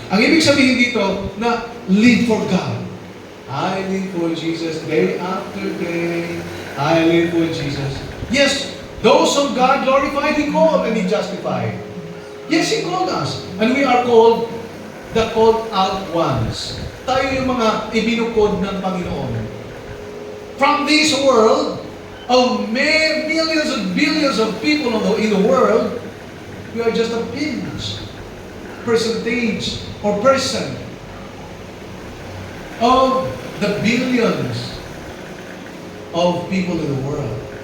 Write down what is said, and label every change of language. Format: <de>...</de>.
<tl>Ang ibig sabihin dito na</tl> <en>live for God. I live for Jesus day after day. I live for Jesus. Yes, those whom God glorified, He called and He justified. Yes, He called us. And we are called the called out ones.</en> <tl>Tayo yung mga ibinukod ng Panginoon.</tl> <en>From this world, of millions and billions of people in the world, we are just a percentage or person of the billions of people in the world.</en>